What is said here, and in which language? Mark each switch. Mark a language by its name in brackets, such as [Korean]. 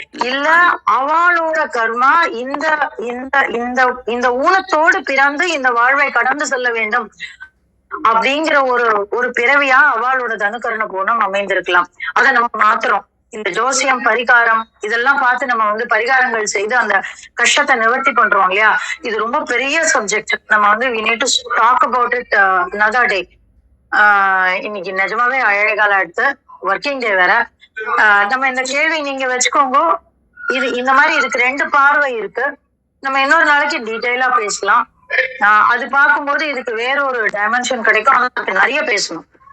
[Tamil] இல்ல அவளோட கர்மா இந்த இந்த இந்த இந்த ஊனத்தோடு பிறந்து இந்த வாழ்வை கடந்து செல்ல வேண்டும் அப்படிங்கிற ஒரு பிறவியா அவளோட தனுக்கரண பூர்ணம் அமைந்திருக்கலாம். அதை நம்ம மாத்துறோம். இந்த ஜோசியம், பரிகாரம் இதெல்லாம் பார்த்து நம்ம வந்து பரிகாரங்கள் செய்து அந்த கஷ்டத்தை நிவர்த்தி பண்றோம் இல்லையா? இது ரொம்ப பெரிய சப்ஜெக்ட். நம்ம வந்து [English] we need to talk about it another day. [Tamil] இன்னைக்கு நிஜமாவே அழகால எடுத்து ஒர்க்கிங் டே வேற. நம்ம இந்த கேள்வி நீங்க வச்சுக்கோங்க. இந்த மாதிரி இதுக்கு ரெண்டு பார்வை இருக்கு. நம்ம இன்னொரு நாளைக்கு டீட்டெயிலா பேசலாம். அது பார்க்கும்போது இதுக்கு வேற ஒரு டைமென்ஷன் கிடைக்கும். அதுக்கு நிறைய பேசணும்.